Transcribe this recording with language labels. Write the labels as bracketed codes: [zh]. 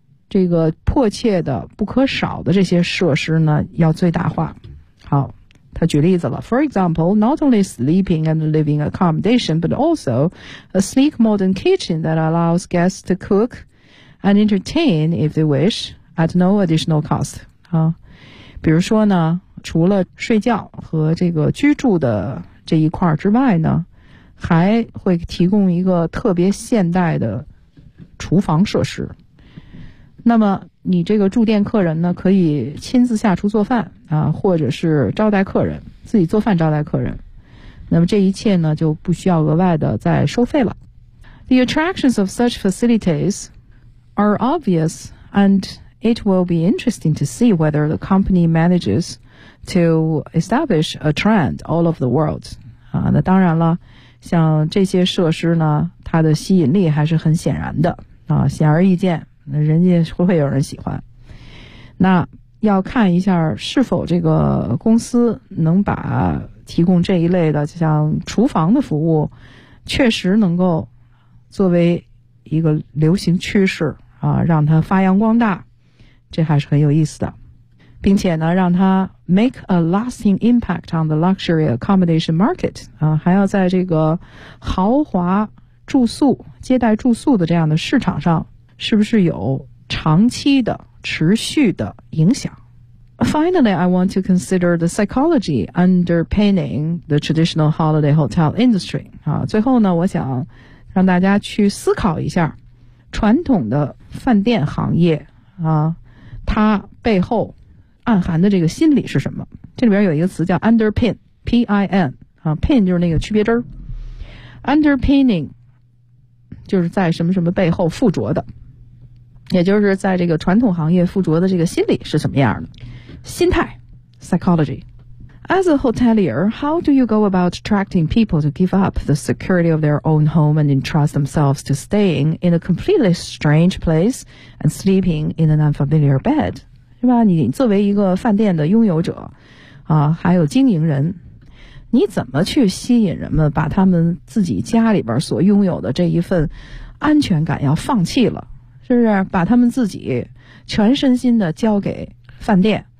[zh] 这个迫切的不可少的这些设施呢要最大化。好，他举例子了。 [en] For example, not only sleeping and living accommodation, but also a sleek modern kitchen that allows guests to cook and entertain if they wish at no additional cost. [zh] 好，比如说呢，除了睡觉和这个居住的这一块之外呢，还会提供一个特别现代的厨房设施。那么你这个住店客人呢，可以亲自下厨做饭啊，或者是招待客人，自己做饭招待客人。那么这一切呢，就不需要额外的再收费了。 [en] The attractions of such facilities are obvious, and it will be interesting to see whether the company manages to establish a trend all over the world. [zh] 啊，那当然了，像这些设施呢，它的吸引力还是很显然的啊，显而易见。人家会有人喜欢，那要看一下是否这个公司能把提供这一类的像厨房的服务确实能够作为一个流行趋势啊，让它发扬光大，这还是很有意思的，并且呢让它 [en] make a lasting impact on the luxury accommodation market [zh] 啊，还要在这个豪华住宿接待住宿的这样的市场上是不是有长期的持续的影响。 [en] Finally, I want to consider the psychology underpinning the traditional holiday hotel industry. [zh] 啊，最后呢，我想让大家去思考一下传统的饭店行业啊，它背后暗含的这个心理是什么。这里边有一个词叫 underpin, P-I-N, 啊， pin 就是那个区别针。 Underpinning 就是在什么什么背后附着的，也就是在这个传统行业附着的这个心理是什么样的心态 psychology. [en] As a hotelier, how do you go about attracting people to give up the security of their own home and entrust themselves to staying in a completely strange place and sleeping in an unfamiliar bed? [zh] 是吧，你作为一个饭店的拥有者啊，还有经营人，你怎么去吸引人们把他们自己家里边所拥有的这一份安全感要放弃了，就是把他们自己全身心的交给饭店。